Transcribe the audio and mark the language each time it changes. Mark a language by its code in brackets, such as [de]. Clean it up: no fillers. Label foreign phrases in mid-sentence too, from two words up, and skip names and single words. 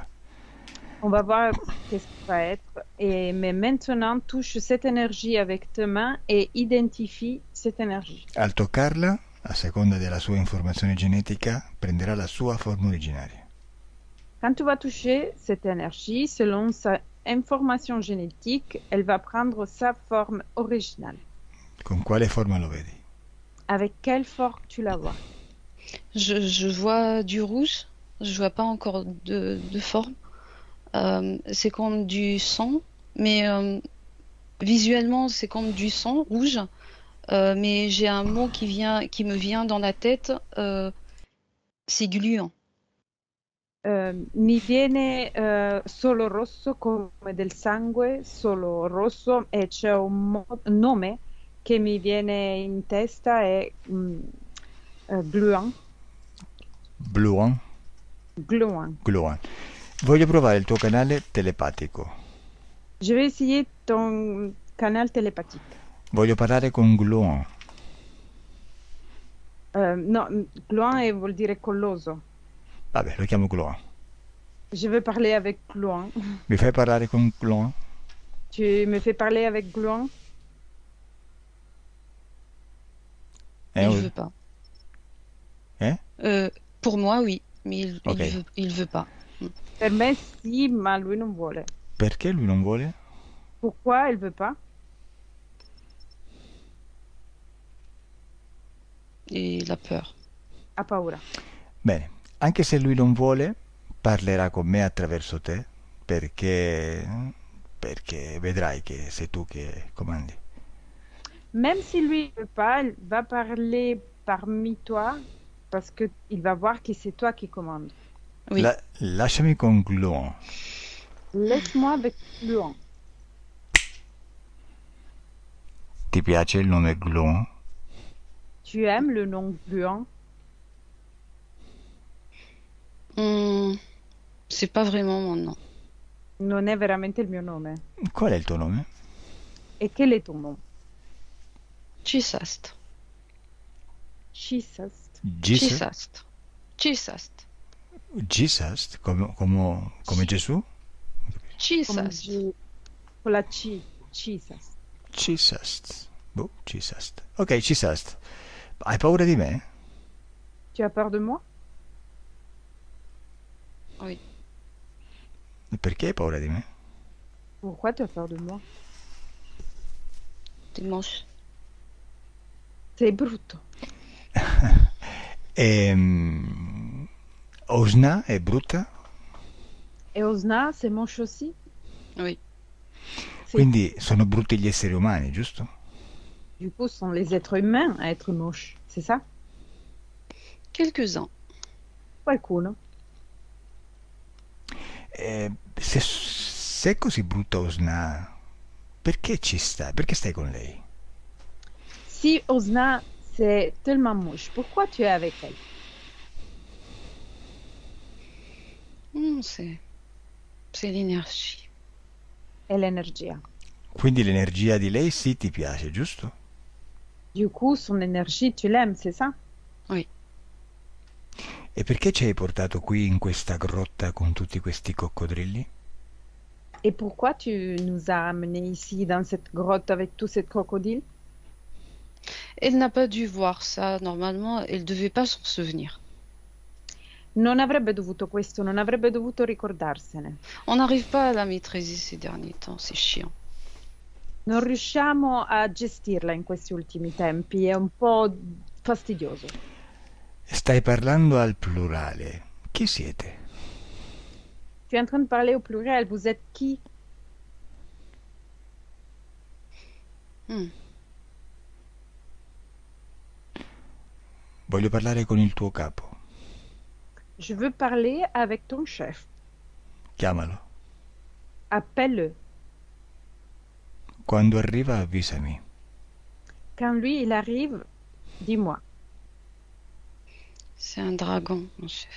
[fr] On va voir qu'est-ce que ça va être. Mais maintenant, touche cette énergie avec tes mains et identifie cette énergie. [it] Al toccarla, a seconda della sua informazione genetica, prenderà la sua forma originaria. [fr] Quand tu vas toucher cette énergie, selon sa information génétique, elle va prendre sa forme originale. [it] Con quale forma lo vedi? [fr] Avec quelle forme tu la vois? Je vois du rouge. Je vois pas encore de forme. C'est comme du sang, mais visuellement c'est comme du sang rouge. Mais j'ai un mot qui me vient dans la tête. C'est gluant. [it] Mi viene solo rosso come del sangue, solo rosso, e c'è un nome che mi viene in testa, è gluant. [fr] Bluan? Gluant. Gluan. [it] Voglio provare il tuo canale telepatico. [fr] Je vais essayer ton canal télépathique. [it] Voglio parlare con Gluan. No, gluant vuol dire colloso. Vabbè, lo chiamo Gluan. [fr] Je vais parler avec gluant. [it] Mi fai parlare con Gluan? [fr] Tu me fais parler avec gluant? Il veut pas. Eh? Pour moi, oui, mais Ok. il veut pas. [it] Per me sì, ma lui non vuole. Perché lui non vuole? [fr] Pourquoi il veut pas? Il a peur. [it] Ha paura. Bene, anche se lui non vuole, parlerà con me attraverso te, perché vedrai che sei tu che comandi. [fr] Même si lui ne veut pas, il va parler parmi toi parce qu'il va voir que c'est toi qui commandes. Oui. [it] Lasciami con Gluon. [fr] Laisse-moi avec Gluon. [it] Ti piace il nome Gluon? [fr] Tu aimes le nom Gluon? C'est pas vraiment mon nom. [it] Non è veramente il mio nome. Qual è il tuo nome? [fr] E quel est ton nom? Chisast. Chisast. Chisast. Chisast. [it] Jesus? Come Gesù? Chisast. Con la C. Chisast. Chisast. Boh, Chisast. Ok, Chisast. Hai paura di me? [fr] Tu as peur de moi? Oui. [it] Perché hai paura di me? [fr] Pourquoi tu as peur de moi? T'es moche. [it] Sei brutto. Osna è brutta? E Osna, [fr] c'est moche aussi? Oui. [it] Quindi sono brutti gli esseri umani, giusto? [fr] Du coup, ce sont les êtres humains à être moches, c'est ça? Quelques-uns. [it] Qualcuno. Se è così brutta Osna, perché ci stai? Perché stai con lei? [fr] Si Osna, c'est tellement moche, pourquoi tu es avec elle? C'est l'énergie. [it] È l'energia. Quindi l'energia di lei sì ti piace, giusto? [fr] Du coup, son énergie, tu l'aimes, c'est ça? Oui. [it] E perché ci hai portato qui in questa grotta con tutti questi coccodrilli? [fr] Et pourquoi tu nous as amenés ici dans cette grotte avec tous ces crocodiles? Elle n'a pas dû voir ça. Normalement, elle devait pas s'en souvenir. [it] Non avrebbe dovuto questo, non avrebbe dovuto ricordarsene. [fr] On n'arrive pas à la maîtriser ces derniers temps, c'est chiant. [it] Non riusciamo a gestirla in questi ultimi tempi, è un po' fastidioso. Stai parlando al plurale. Chi siete? [fr] Tu es en train de parler au pluriel, vous êtes qui? [it] Voglio parlare con il tuo capo. [fr] Je veux parler avec ton chef. [it] Chiamalo. [fr] Appelle-le. [it] Quando arriva avvisami. [fr] Quand lui, il arrive, dis-moi. C'est un dragon, mon chef.